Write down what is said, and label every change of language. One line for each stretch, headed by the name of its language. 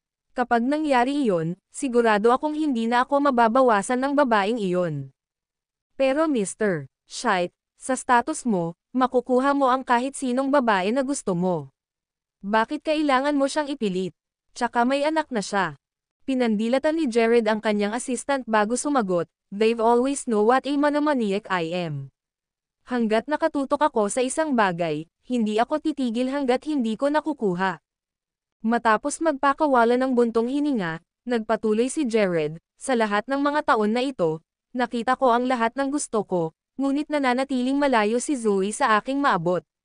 Filipino: Kapag nangyari iyon, sigurado akong hindi na ako mababawasan ng babaeng iyon. Pero Mr. Shite, sa status mo, makukuha mo ang kahit sinong babae na gusto mo. Bakit kailangan mo siyang ipilit? Tsaka may anak na siya. Pinandilatan ni Jared ang kanyang assistant bago sumagot,
English: they've always know what a monomaniac I am.
Filipino: Hanggat nakatutok ako sa isang bagay, hindi ako titigil hanggat hindi ko nakukuha. Matapos magpakawala ng buntong hininga, nagpatuloy si Jared, sa lahat ng mga taon na ito, nakita ko ang lahat ng gusto ko, ngunit nananatiling malayo si Zoe sa aking maabot.